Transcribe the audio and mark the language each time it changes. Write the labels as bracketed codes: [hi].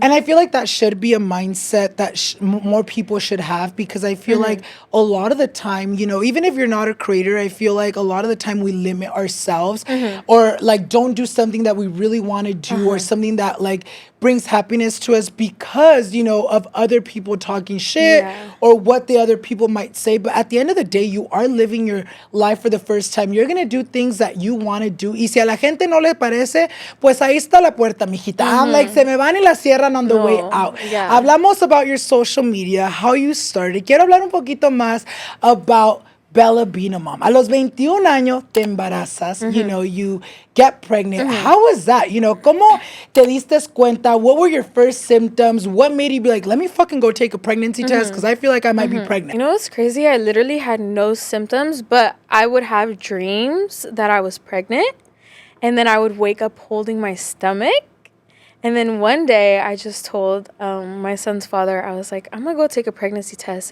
[en] And I feel like that should be a mindset that more people should have, because I feel like a lot of the time, you know, even if you're not a creator, I feel like a lot of the time we limit ourselves or like don't do something that we really want to do or something that like brings happiness to us because, you know, of other people talking shit or what the other people might say. But at the end of the day, you are living your life for the first time. You're going to do things that you want to do. [es] Y si a la gente no le parece, pues ahí está la puerta, mijita. [en] I'm like, [es] se me van y la cierran [en] on the way out. Yeah. [es] Hablamos [en] about your social media, how you started. [es] Quiero hablar un poquito más [en] about Bella being a mom. [es] A los 21 años te embarazas, [en] you know, you get pregnant. How was that? You know, [es] ¿cómo te diste cuenta? [en] What were your first symptoms? What made you be like, let me fucking go take a pregnancy test because I feel like I might be pregnant? You know what's crazy? I literally had no symptoms, but I would have dreams that I was pregnant, and then I would wake up holding my stomach. And then one day I just told my son's father, I was like, I'm going to go take a pregnancy test.